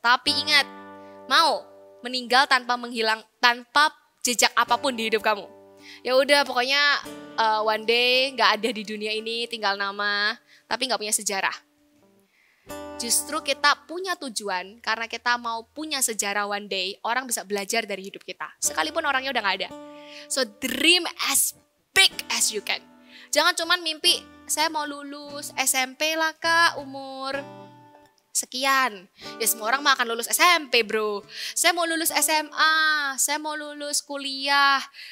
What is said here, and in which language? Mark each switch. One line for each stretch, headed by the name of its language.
Indonesian: Tapi ingat, mau meninggal tanpa jejak apapun di hidup kamu. Ya udah, pokoknya
English: one day
Indonesian: gak ada di dunia ini, tinggal nama, tapi gak punya sejarah. Justru kita punya tujuan karena kita mau punya sejarah
English: one day,
Indonesian: orang bisa belajar dari hidup kita. Sekalipun orangnya udah gak ada.
English: So dream as big as you can.
Indonesian: Jangan cuman mimpi, saya mau lulus SMP lah kak, umur sekian. Ya semua orang mah akan lulus SMP bro. Saya mau lulus SMA, saya mau lulus kuliah.